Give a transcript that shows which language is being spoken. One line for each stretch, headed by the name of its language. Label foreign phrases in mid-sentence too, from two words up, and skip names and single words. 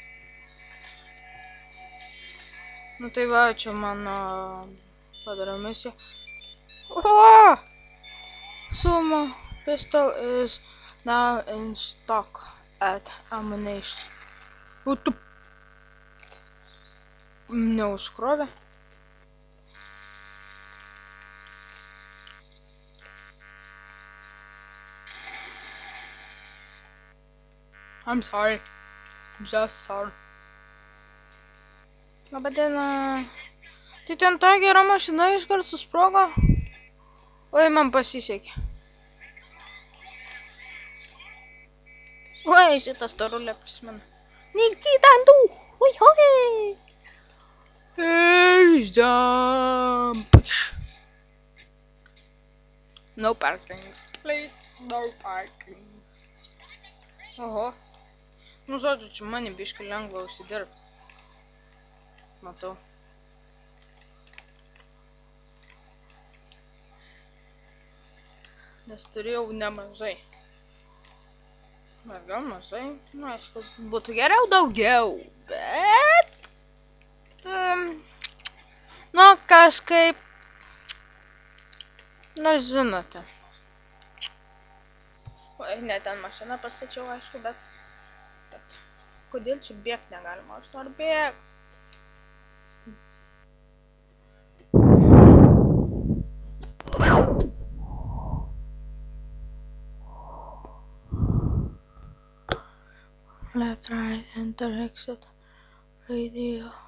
Lithuanian: Nu tai va, čia mano padariau misiją. O!
English: Sumo pistol is now in stock at ammunition.
Lithuanian: O, tu... Neužkrovė.
English: I'm sorry. Just sorry.
Lithuanian: Labą dieną. Tai ten ta gera mašina iškart susprogo. Oi, man pasisekė. Oi, šitą storulę prisimenu. Nikitandų! Ui, oi!
English: Jump! No parking. Please, no parking.
Lithuanian: Oho. Nu, žodžiu, čia man biškai lengva užsidirbti. Matau. Nes turėjau nemažai. Ar gal mažai? Nu, aišku, būtų geriau daugiau, bet... Nu, kažkaip... Nu, žinote. Oi, ne ten mašiną pastačiau, aišku, bet... Kodėl čia bėgt negalima? Aš noriu bėgt.
English: Left, right, enter, exit, radio.